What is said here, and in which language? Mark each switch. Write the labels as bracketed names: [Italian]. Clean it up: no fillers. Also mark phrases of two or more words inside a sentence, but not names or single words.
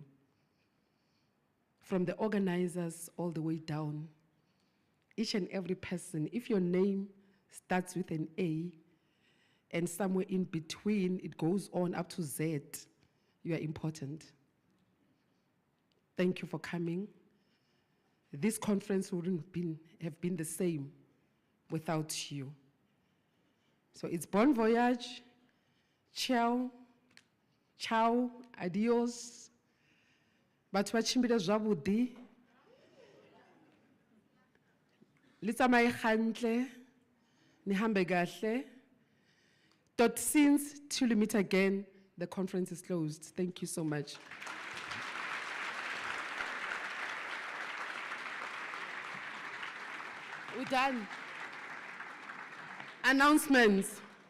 [English] From the organizers all the way down, each and every person, if your name starts with an A and somewhere in between it goes on up to Z, you are important. thank you for coming. This conference wouldn't have been the same without you. So it's [French] bon voyage, [Italian] ciao, ciao, [English] adios. Batho ba chimbile zwabudi. [Southern Sotho] Le tsamaye gantle, [Zulu] ni hambe kahle. [English] Tot since till we meet again, the conference is closed. Thank you so much. We're done. Announcements.